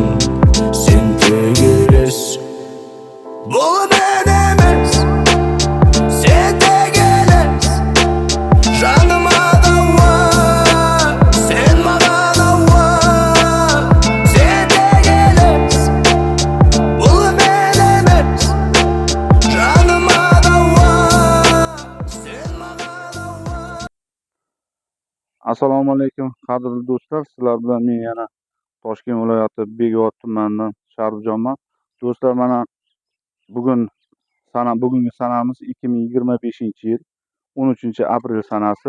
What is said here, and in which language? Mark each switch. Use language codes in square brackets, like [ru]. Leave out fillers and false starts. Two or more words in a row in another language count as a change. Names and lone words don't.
[kk] сен тек елес бұл мен емес сен тек елес жаныма дауа сен маған ауа сен тек елес бұл мен емес жаныма дауа сен маған ауа. [uz] Assalomu alaykum qadrli do'stlar, sizlar bilan men yana Toshkent viloyati Beg'ot tumanidan Sharifjonman. Do'stlar, mana bugungi sanamiz 2025-yil 13-aprel sanasi.